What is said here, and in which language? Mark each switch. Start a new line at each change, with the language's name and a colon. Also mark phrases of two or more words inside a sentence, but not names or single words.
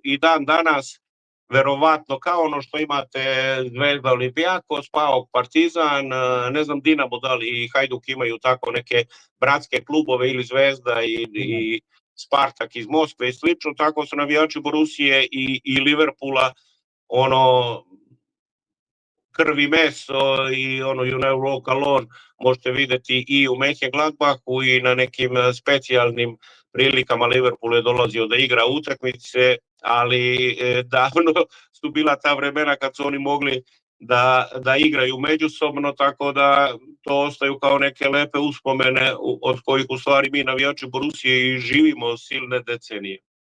Serbian: i dan danas verovatno kao ono što imate Zvezda, Olimpijakos, PAOK, Partizan, ne znam Dinamo da li i Hajduk imaju tako neke bratske klubove ili Zvezda i Spartak iz Moskve i slično, tako su navijači Borusije i Liverpoola ono krv i meso i ono
English: you never walk alone
Serbian: možete videti i u Mönchengladbachu i na nekim specijalnim prilikama. Liverpool je dolazio da igra utakmice, ali davno su bila ta vremena kad su oni mogli da igraju međusobno, tako da to ostaju kao neke lepe uspomene od kojih u stvari mi navijači Borusije i živimo silne decenije.